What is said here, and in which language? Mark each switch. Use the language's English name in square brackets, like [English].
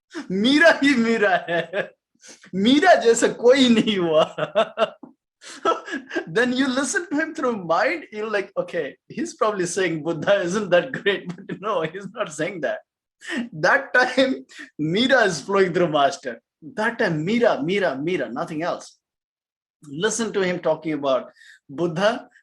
[Hindi] Mira ही Mira है. Mira जैसा कोई नहीं हुआ. [English] Then you listen to him through mind, you're like, okay, he's probably saying Buddha isn't that great, but no, he's not saying that. That time, Mira is flowing through Master. That time, Mira, nothing else. Listen to him talking about Buddha.